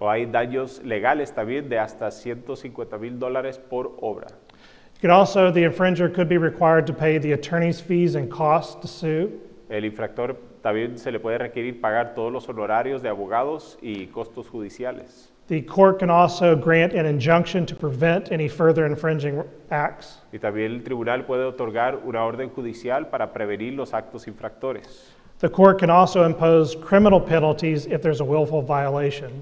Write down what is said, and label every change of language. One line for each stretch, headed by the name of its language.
Spanish: o hay daños legales también de hasta $150,000 por obra.
English: The infringer could be required to pay the attorney's fees and costs to sue.
Spanish: El infractor también se le puede requerir pagar todos los honorarios de abogados y costos judiciales.
English: The court can also grant an injunction to prevent any further infringing acts.
Spanish: Y también el tribunal puede otorgar una orden judicial para prevenir los actos infractores.
English: The court can also impose criminal penalties if there's a willful violation.